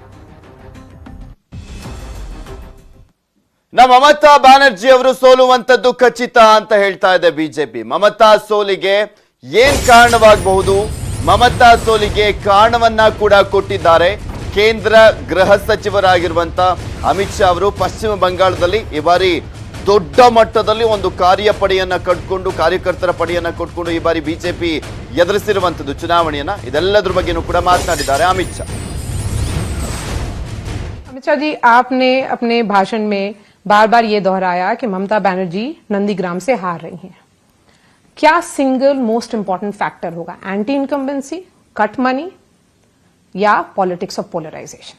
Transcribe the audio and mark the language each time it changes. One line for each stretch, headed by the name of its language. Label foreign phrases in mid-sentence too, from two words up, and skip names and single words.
Kannada: ಮಮತಾ ಬ್ಯಾನರ್ಜಿ ಅವರು ಸೋಲುವಂತದ್ದು ಖಚಿತ ಅಂತ ಹೇಳ್ತಾ ಇದೆ ಬಿಜೆಪಿ ಮಮತಾ ಸೋಲಿಗೆ ಏನ್ ಕಾರಣವಾಗಬಹುದು ಮಮತಾ ಸೋಲಿಗೆ ಕಾರಣವನ್ನ ಕೂಡ ಕೊಟ್ಟಿದ್ದಾರೆ ಕೇಂದ್ರ ಗೃಹ ಸಚಿವರಾಗಿರುವಂತ ಅಮಿತ್ ಶಾ ಅವರು ಪಶ್ಚಿಮ ಬಂಗಾಳದಲ್ಲಿ ಈ ಬಾರಿ ದೊಡ್ಡ ಮಟ್ಟದಲ್ಲಿ ಒಂದು ಕಾರ್ಯಪಡೆಯನ್ನ ಕಟ್ಕೊಂಡು ಕಾರ್ಯಕರ್ತರ ಪಡೆಯನ್ನ ಕಟ್ಕೊಂಡು ಈ ಬಾರಿ ಬಿಜೆಪಿ ಎದುರಿಸಿರುವಂತದ್ದು ಚುನಾವಣೆಯನ್ನ ಇದೆಲ್ಲದರ ಬಗ್ಗೆನೂ ಕೂಡ ಮಾತನಾಡಿದ್ದಾರೆ ಅಮಿತ್ ಶಾ
Hindi: अमित शाह जी आपने अपने भाषण में बार बार ये दोहराया कि ममता बनर्जी नंदीग्राम से हार रही हैं क्या
English: single most important factor
Hindi: होगा
English: anti incumbency cut money
Hindi: या
English: politics of polarization